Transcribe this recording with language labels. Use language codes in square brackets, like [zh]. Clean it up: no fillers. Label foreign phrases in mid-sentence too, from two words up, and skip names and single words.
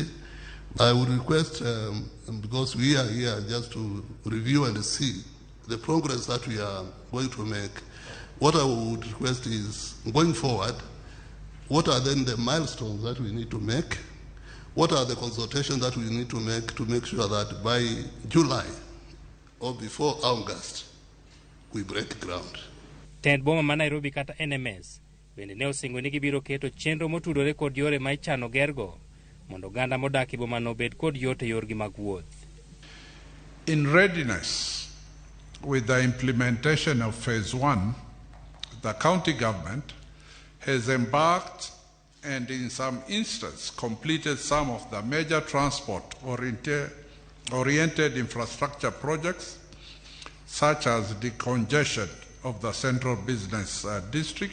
[en] I would request, because we are here just to review and see the progress that we are going to make, what I would request is, going forward, what are then the milestones that we need to make? What are the consultations that we need to make sure that by July or before August, we break ground? [luo] Tend boma ma Nairobi kata NMS bende ne osingo ni gibiro keto chenro motudore kod yore ma ichano gergo mondo oganda modak e boma no bed kod yot e yorgi mag wuoth. [en] In readiness with the implementation of Phase 1, the county government has embarked and in some instances completed some of the major transport-oriented infrastructure projects, such as decongestion of the central business district.